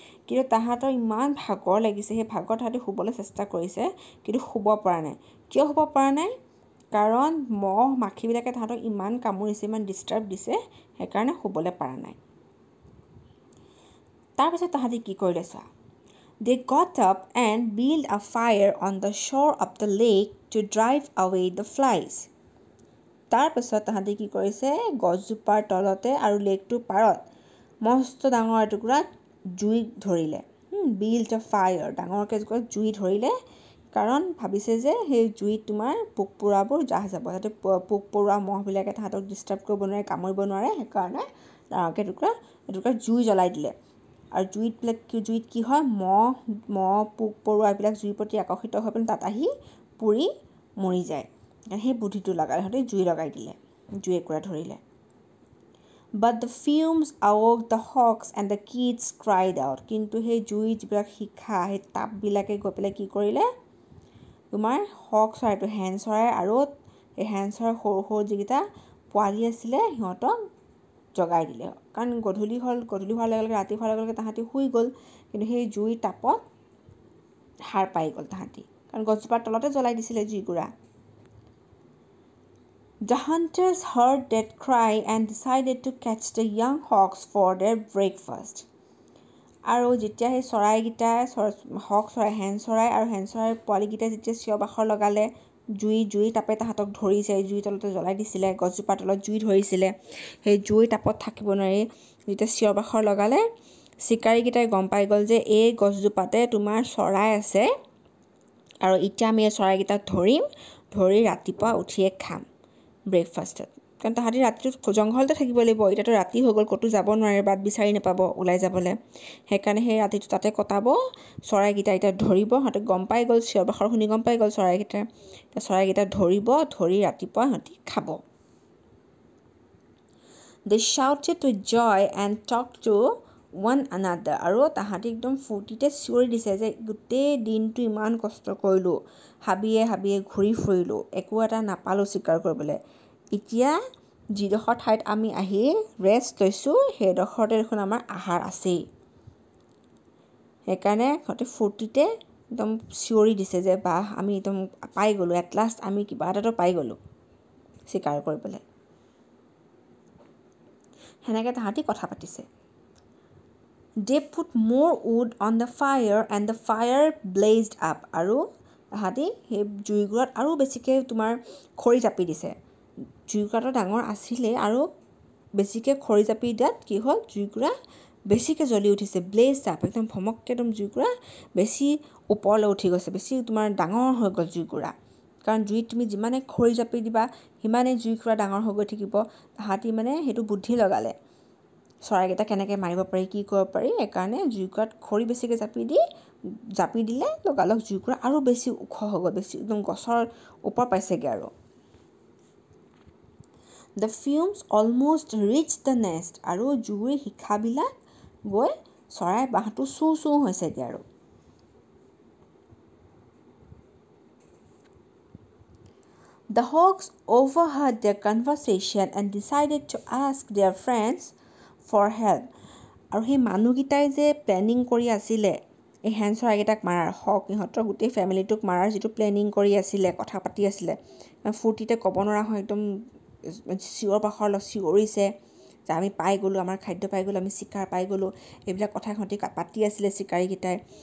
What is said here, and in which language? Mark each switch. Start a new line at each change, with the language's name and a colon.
Assamese: কিন্তু তাহাঁতৰ ইমান ভাগৰ লাগিছে, সেই ভাগৰ তাহাঁতি শুবলৈ চেষ্টা কৰিছে, কিন্তু শুব পৰা নাই. কিয় শুব পৰা নাই? কাৰণ মহ মাখিবিলাকে তাহাঁতক ইমান কামুৰিছে, ইমান ডিষ্টাৰ্ব দিছে, সেইকাৰণে শুবলৈ পৰা নাই. তাৰপিছত তাহাঁতি কি কৰিলে চোৱা.
English: They got up and built a fire on the shore of the lake to drive away the flies.
Assamese: তাৰপিছত তাহাঁতি কি কৰিছে, গছজোপাৰ তলতে আৰু লেকটোৰ পাৰত মস্ত ডাঙৰ এটুকুৰাত জুই ধৰিলে.
English: built a fire,
Assamese: ডাঙৰকৈ জুই ধৰিলে, কাৰণ ভাবিছে যে সেই জুইত তোমাৰ পোক পৰুৱাবোৰ জাহ যাব, যাতে পোক পৰুৱা মহবিলাকে তাহাঁতক ডিষ্টাৰ্ব কৰিব নোৱাৰে, কামুৰিব নোৱাৰে, সেইকাৰণে ডাঙৰকৈ এটুকুৰা জুই জ্বলাই দিলে. আৰু জুইত কি হয়, মহ পোক পৰুৱা এইবিলাক জুইৰ প্ৰতি আকৰ্ষিত হৈ পেলাই তাত আহি পুৰি মৰি যায়. সেই বুদ্ধিটো লগালে, সিহঁতে জুই লগাই দিলে, জুই একুৰা ধৰিলে.
English: But the fumes awoke the hawks and the kids cried out.
Assamese: কিন্তু সেই জুই যিবিলাক শিখা, সেই তাপবিলাকে গৈ পেলাই কি কৰিলে, তোমাৰ হক চৰাইটো, হেন চৰাই আৰু সেই হেন চৰাইৰ সৰু সৰু যিকেইটা পোৱালি আছিলে সিহঁতক জগাই দিলে. কাৰণ গধূলি হোৱাৰ লগে লগে, ৰাতি হোৱাৰ লগে লগে তাহাঁতি শুই গ'ল, কিন্তু সেই জুইৰ তাপত সাৰ পাই গ'ল তাহাঁতি, কাৰণ গছজোপাৰ তলতে জ্বলাই দিছিলে জুইকুৰা.
English: The hunters heard that cry and decided to catch the young hawks for their breakfast.
Assamese: আৰু যেতিয়া সেই চৰাইকেইটাই, হক চৰাই, হেন চৰাই আৰু হেন চৰাইৰ পোৱালিকেইটাই যেতিয়া চিঞৰ বাখৰ লগালে, জুই তাপে তাহাঁতক ধৰিছে, জুই তলতে জ্বলাই দিছিলে, গছজোপাৰ তলত জুই ধৰিছিলে, সেই জুই তাপত থাকিব নোৱাৰি যেতিয়া চিঞৰ বাখৰ লগালে, চিকাৰীকেইটাই গম পাই গ'ল যে এই গছজোপাতে তোমাৰ চৰাই আছে, আৰু এতিয়া আমি এই চৰাইকেইটাক ধৰি ৰাতিপুৱা উঠিয়ে খাম ব্ৰেকফাষ্টত. কাৰণ তাহাঁতি ৰাতিটো জংঘলতে থাকিব লাগিব, এতিয়াতো ৰাতি হৈ গ'ল, ক'তো যাব নোৱাৰে, বাট বিচাৰি নাপাব ওলাই যাবলৈ, সেইকাৰণে সেই ৰাতিটো তাতে কটাব. চৰাইকেইটা এতিয়া ধৰিব, সিহঁতে গম পাই গ'ল, চিঞৰ বাখৰ শুনি গম পাই গ'ল চৰাইকেইটা ধৰি ৰাতিপুৱা সিহঁতি খাব.
English: They shouted with joy and talked to one another.
Assamese: আৰু তাহাঁতি একদম ফূৰ্তিতে চিঞৰি দিছে যে গোটেই দিনটো ইমান কষ্ট কৰিলোঁ, হাবিয়ে ঘূৰি ফুৰিলোঁ, একো এটা নাপালোঁ চিকাৰ কৰিবলৈ, এতিয়া যিডোখৰ ঠাইত আমি আহি ৰেষ্ট লৈছোঁ সেইডোখৰতে দেখোন আমাৰ আহাৰ আছেই. সেইকাৰণে সিহঁতে ফূৰ্তিতে একদম চিঞৰি দিছে যে বাহ, আমি একদম পাই গ'লোঁ, এট লাষ্ট আমি কিবা এটাতো পাই গ'লোঁ চিকাৰ কৰিবলৈ. সেনেকৈ তাহাঁতি কথা পাতিছে.
English: They put more wood on the fire and the fire blazed up.
Assamese: আৰু তাহাঁতি সেই জুইকুৰাত আৰু বেছিকৈ তোমাৰ খৰি জাপি দিছে. জুইকুৰাটো ডাঙৰ আছিলে আৰু বেছিকৈ খৰি জাপি দিয়াত কি হ'ল, জুইকুৰা বেছিকৈ জ্বলি উঠিছে, ব্লেজ আপ, একদম ভমককৈ একদম জুইকুৰা বেছি ওপৰলৈ উঠি গৈছে, বেছি তোমাৰ ডাঙৰ হৈ গ'ল জুইকুৰা. কাৰণ জুইত তুমি যিমানে খৰি জাপি দিবা সিমানেই জুইকুৰা ডাঙৰ হৈ গৈ থাকিব. তাহাঁতি মানে সেইটো বুদ্ধি লগালে, চৰাইকেইটা কেনেকৈ মাৰিব পাৰি, কি কৰিব পাৰি, সেইকাৰণে জুইকুৰাত খৰি বেছিকৈ জাপি দিলে লগালগ জুইকুৰা আৰু বেছি ওখ হৈ গ'ল, বেছি একদম গছৰ ওপৰ পাইছেগৈ আৰু.
English: The fumes almost reached the nest.
Assamese: আৰু জুইৰ শিখাবিলাক গৈ চৰাই বাঁহটো চూ হৈছেগৈ আৰু.
English: The hawks overheard their conversation and decided to ask their friends for help.
Assamese: আৰু সেই মানুহকেইটাই যে প্লেনিং কৰি আছিলে এই হেন চৰাইকেইটাক মাৰাৰ, হক ইহঁতৰ গোটেই ফেমিলিটোক মাৰাৰ যিটো প্লেনিং কৰি আছিলে, কথা পাতি আছিলে, ফূৰ্তিতে ক'ব নোৱাৰা হয় একদম চিঞৰ বাখৰ চিঞৰিছে যে আমি পাই গ'লোঁ, আমাৰ খাদ্য পাই গ'লোঁ, আমি চিকাৰ পাই গ'লোঁ, এইবিলাক কথা সিহঁতি পাতি আছিলে চিকাৰীকেইটাই।